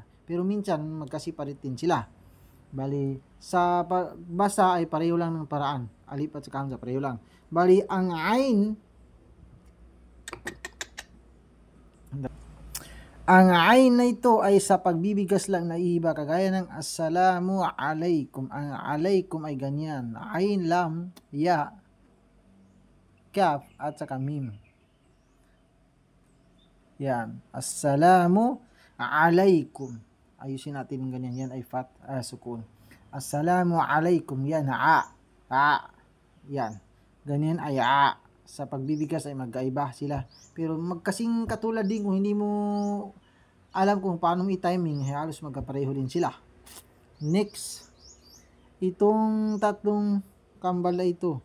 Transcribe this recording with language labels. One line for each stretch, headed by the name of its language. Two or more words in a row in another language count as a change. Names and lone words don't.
Filipino: Pero minsan magkasiparit din sila. Bali, sa basa ay pareho lang ng paraan. Alif at saka hamza, pareho lang. Bali, ang ain na ito ay sa pagbibigas lang na iba. Kagaya ng
Arabic: السلام عليكم.
Filipino: Ang alaikum ay ganyan. Ain, lam, ya, kaf, at saka mim.
Arabic: Yan. السلام عليكم.
Filipino: Ayusin natin yung ganyan. Yan ay sukun.
Arabic: السلام عليكم.
Filipino: Yan. A. Yan. Ganyan ay a. Sa pagbibigas ay magkaiba sila. Pero magkasing katulad din kung hindi mo alam kung paano i-timing, halos magkapareho din sila. Next. Itong tatlong kambal na ito.